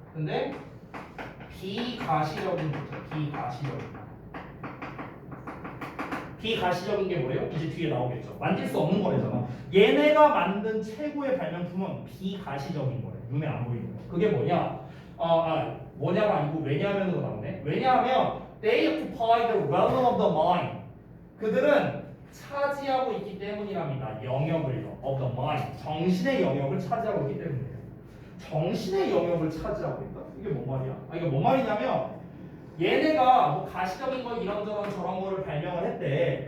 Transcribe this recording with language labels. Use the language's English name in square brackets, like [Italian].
[Korean] 근데 비가시적인 거죠. 비가시적인 거. 비가시적인 게 뭐예요? 이제 뒤에 나오겠죠. 만질 수 없는 거래잖아. 얘네가 만든 최고의 발명품은 비가시적인 거래. 눈에 안 보이는 거. 그게 뭐냐? 뭐냐가 아니고 왜냐하면으로 나오네. 왜냐하면 [English] they occupy the realm of the mind. [Korean] 그들은 차지하고 있기 때문이랍니다. 영역을요. [English] of the mind. [Korean] 정신의 영역을 차지하고 있기 때문이에요. 정신의 영역을 차지하고 있다? 이게 뭔 말이야? 이게 뭔 말이냐면 얘네가 뭐 가시적인 거 이런저런 저런 거를 발명을 했대.